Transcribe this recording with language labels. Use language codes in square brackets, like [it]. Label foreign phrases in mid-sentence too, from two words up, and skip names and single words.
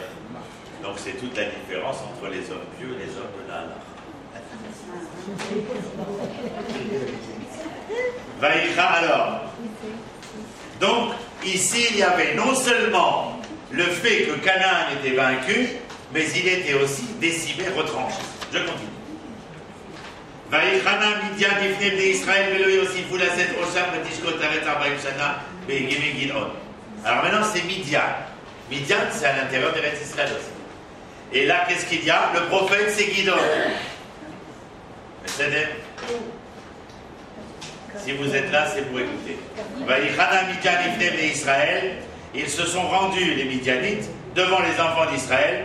[fr] Donc, c'est toute la différence entre les hommes pieux et les hommes de la halacha. Vaïcha alors. Donc, ici, il y avait non seulement le fait que Canaan était vaincu, mais il était aussi décimé, retranché. Je continue. [he] ויכנע מדין לפני בני ישראל ולא יספו לשאת ראשם ותשקט הארץ ארבעים שנה בימי גדעון. [fr] Alors maintenant, c'est Midian. Midian, c'est à l'intérieur de l'Eretz Israël aussi. Et là, qu'est-ce qu'il y a? Le prophète, c'est Gidon. Si vous êtes là, c'est pour écouter. [he] ויכנע מדין לפני בני ישראל. [fr] Ils se sont rendus, les Midianites, devant les enfants d'Israël.